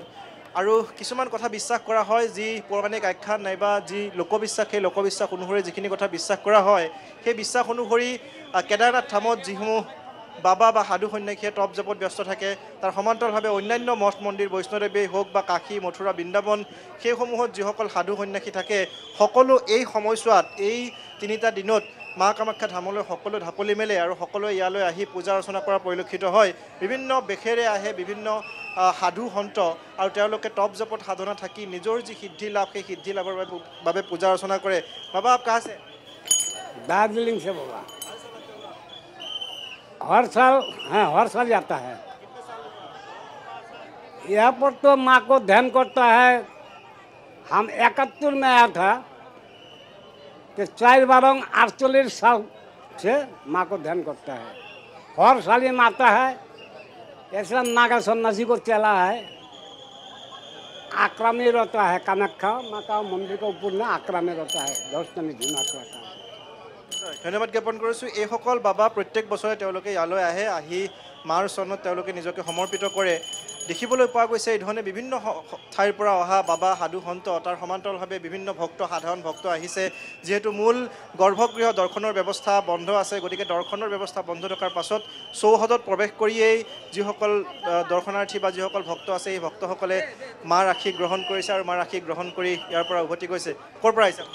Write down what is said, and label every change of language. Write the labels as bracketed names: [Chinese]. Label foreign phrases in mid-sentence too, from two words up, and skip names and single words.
[Assamese] আৰু কিছুমান কথা বিশ্বাস কৰা হয়, যি পৌৰাণিক আখ্যান নাইবা যি লোকবিশ্বাস, সেই লোকবিশ্বাস অনুসৰি যিখিনি কথা বিশ্বাস কৰা হয়, সেই বিশ্বাস অনুসৰি কেদাৰনাথ ধামত যিসমূহ বাবা বা সাধু সন্যাসীয়ে তপ জপত ব্যস্ত থাকে, তাৰ সমান্তৰালভাৱে অন্যান্য মঠ মন্দিৰ বৈষ্ণৱদেৱী হওক বা কাশী মথুৰা বৃন্দাবন, সেইসমূহত যিসকল সাধু সন্যাসী থাকে, সকলো এই সময়ছোৱাত এই 3টা দিনত মা কামাখ্যা ধামলৈ সকলো ঢাপলি মেলে আৰু সকলোৱে ইয়ালৈ আহি পূজা অৰ্চনা কৰা পৰিলক্ষিত হয়। বিভিন্ন বেশেৰে আহে বিভিন্ন সাধু সন্ত আৰু তেওঁলোকে তপ জপত সাধনা থাকি নিজৰ যি সিদ্ধি লাভ, সেই সিদ্ধি লাভৰ বাবে পূজা অৰ্চনা কৰে। [Hindi] বাবা आप कहाँ से? दार्जिलिंग से बोला। हर साल जाता है। यहाँ पर तो माँ को ध्यान करता है। हम 71 में आया था, कि 48 साल से माँ को ध्यान करता है। हर साल ये आता है। ऐसा नागा सन्यासी को चला है, आक्रा में रहता है। कामाख्या माँ का मंदिर के ऊपर में आक्रा में रहता है, दर्शनी दिमाग रहता है। [Assamese] ধন্যবাদ জ্ঞাপন কৰিছোঁ। এইসকল বাবা প্ৰত্যেক বছৰে তেওঁলোকে ইয়ালৈ আহে, আহি মাৰ চৰণত তেওঁলোকে নিজকে সমৰ্পিত কৰে। দেখিবলৈ পোৱা গৈছে এই ধৰণে বিভিন্ন ঠাইৰ পৰা অহা বাবা সাধু সন্ত তাৰ সমান্তৰালভাৱে বিভিন্ন ভক্ত সাধাৰণ ভক্ত আহিছে যিহেতু মূল গৰ্ভগৃহ দৰ্শনৰ ব্যৱস্থা বন্ধ আছে গতিকে দৰ্শনৰ ব্যৱস্থা বন্ধ থকাৰ পাছত চৌহদত প্ৰৱেশ কৰিয়েই যিসকল দৰ্শনাৰ্থী বা যিসকল ভক্ত আছে এই ভক্তসকলে মাৰ আশীষ গ্ৰহণ কৰিছে আৰু মাৰ আশীষ গ্ৰহণ কৰি ইয়াৰ পৰা উভতি গৈছে ক'ৰ পৰা আহিছে